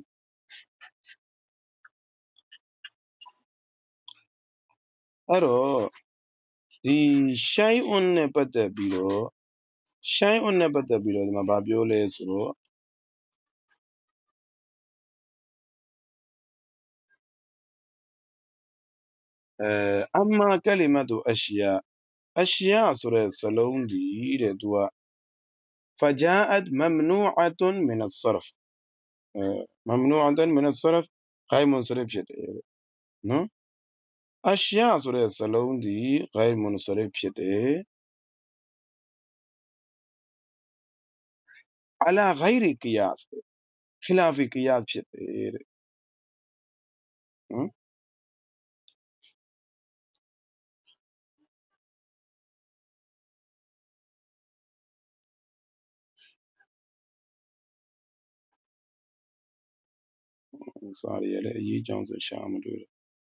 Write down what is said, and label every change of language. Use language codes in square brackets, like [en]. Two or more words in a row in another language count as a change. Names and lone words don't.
[my] အဲ့တော့ဒီရှိုင်အွန်နဲ့ပတ်သက်ပြီးတော့ရှိုင်အွန်နဲ့ပတ်သက်ပြီးတော့ဒီမှာဗာပြောလဲဆိုတော့ [ar] أما كلمة أشياء [my] ဆိုတဲ့စလုံးဒီတဲ့သူက [ar] فجاءت ممنوعة من الصرف ممنوعة من الصرف [my] ဂိုင်မွန်ဆရစ်ဖြစ်တယ်နော်အရှယာဆိုတဲ့စလုံးဒီဂိုင်မွန်ဆရစ်ဖြစ်တယ် [ar] على غير قياس خلاف قياس [my] ဖြစ်တယ်တဲ့နော်စာရည်လည်းအရေးကြောင်းဆိုရှာမတွေ့တော့